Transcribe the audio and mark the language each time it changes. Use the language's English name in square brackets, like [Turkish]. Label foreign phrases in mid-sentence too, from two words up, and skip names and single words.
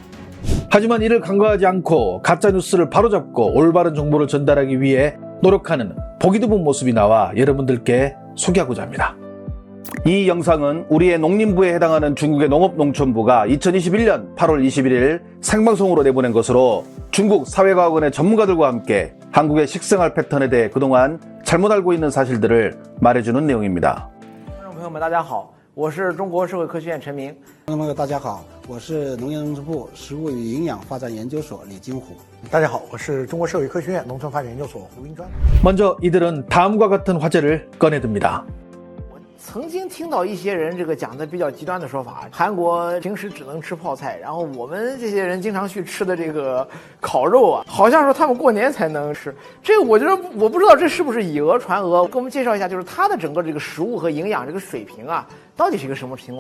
[Korean] 하지만 이를 간과하지 않고 가짜뉴스를 바로잡고 올바른 정보를 전달하기 위해 노력하는 보기 드문 모습이 나와 여러분들께 소개하고자 합니다. 이 영상은 우리의 농림부에 해당하는 중국의 농업농촌부가 2021년 8월 21일 생방송으로 내보낸 것으로 중국 사회과학원의 전문가들과 함께 한국의 식생활 패턴에 대해 그동안 잘못 알고 있는 사실들을 말해주는 내용입니다. [Chinese] 观众朋友们，大家好，我是中国社会科学院陈明。观众朋友，大家好，我是农业农村部食物与营养发展研究所李金虎。大家好，我是中国社会科学院农村发展研究所胡冰川。 [Korean] 먼저 이들은 다음과 같은 화제를 꺼내듭니다. [Chinese] 曾经听到一些人这个讲的比较极端的说法，韩国平时只能吃泡菜，然后我们这些人经常去吃的这个烤肉啊，好像说他们过年才能吃。这个我觉得我不知道这是不是以讹传讹，给我们介绍一下，就是它的整个这个食物和营养这个水平啊，到底是一个什么情况？